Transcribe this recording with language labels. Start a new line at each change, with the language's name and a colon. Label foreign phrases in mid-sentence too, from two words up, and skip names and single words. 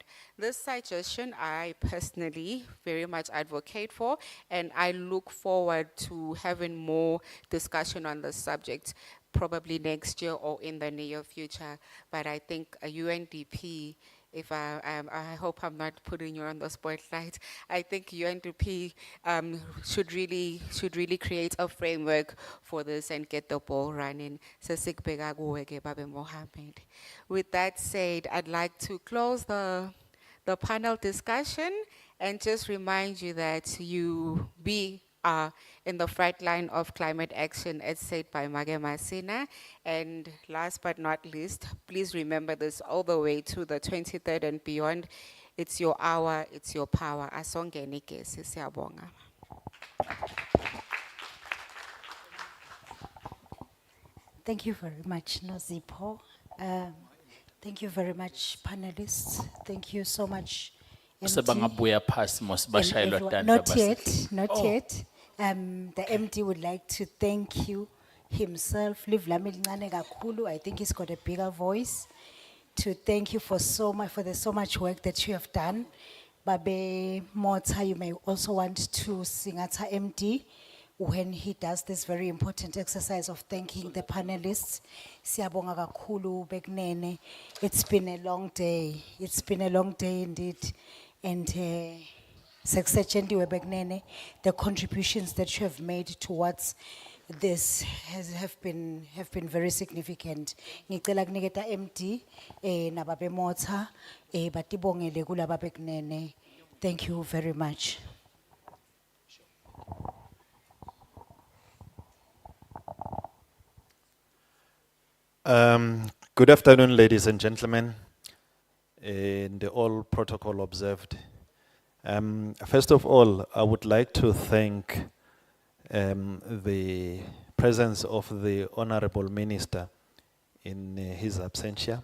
English: This suggestion I personally very much advocate for, and I look forward to having more discussion on this subject probably next year or in the near future. But I think a UNDP, if I hope I'm not putting you on the spotlight, I think UNDP should really create a framework for this and get the ball running.
Swati: Sesikubeka kuwe ke, Babe Mohammed.
English: With that said, I'd like to close the panel discussion and just remind you that we are in the front line of climate action, as said by Mage Masina. And last but not least, please remember this all the way to the 23rd and beyond. It's your hour, it's your power.
Swati: Asongeni ke, siyabonga.
English: Thank you very much, Nozipho. Thank you very much, panelists. Thank you so much, MD.
Swati: Sebangabuya phasi mos
English: and
Swati: bashayelwa
English: everyone.
Swati: tandla
English: Not
Swati: basi.
English: yet, not Oh. yet. The MD would like to thank you himself.
Swati: Live lami lincane kakhulu.
English: I think he's got a bigger voice. To thank you for so much work that you have done. Babe Mota, you may also want to sing at MD when he does this very important exercise of thanking the panelists.
Swati: Siyabonga kakhulu Begnene.
English: It's been a long day. It's been a long day indeed. And Seksetjendiwe Begnene, the contributions that you have made towards this have been very significant.
Swati: Ngicela kuniketa MD nababe Mota batibongele kulaba Begnene.
English: Thank you very much. Good afternoon, ladies and gentlemen, and all protocol observed. First of all, I would like to thank the presence of the Honorable Minister in his absentia.